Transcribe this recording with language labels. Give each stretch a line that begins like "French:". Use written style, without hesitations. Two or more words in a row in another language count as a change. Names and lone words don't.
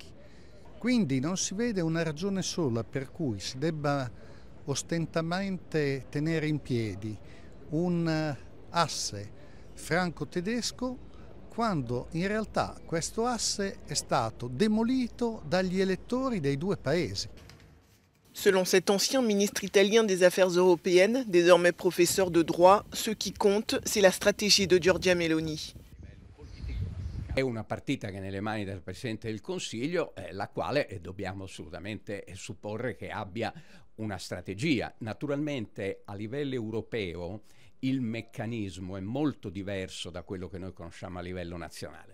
Italian: Quindi non si vede una ragione sola per cui si debba ostentatamente tenere in piedi un asse franco-tedesco quando in realtà questo asse è stato demolito dagli elettori dei due paesi.
French: Selon cet ancien ministre italien des Affaires européennes, désormais professeur de droit, ce qui compte, c'est la stratégie de Giorgia Meloni.
Italian: È una partita che è nelle mani del Presidente del Consiglio, la quale dobbiamo assolutamente supporre che abbia una strategia. Naturalmente a livello europeo il meccanismo è molto diverso da quello che noi conosciamo a livello nazionale.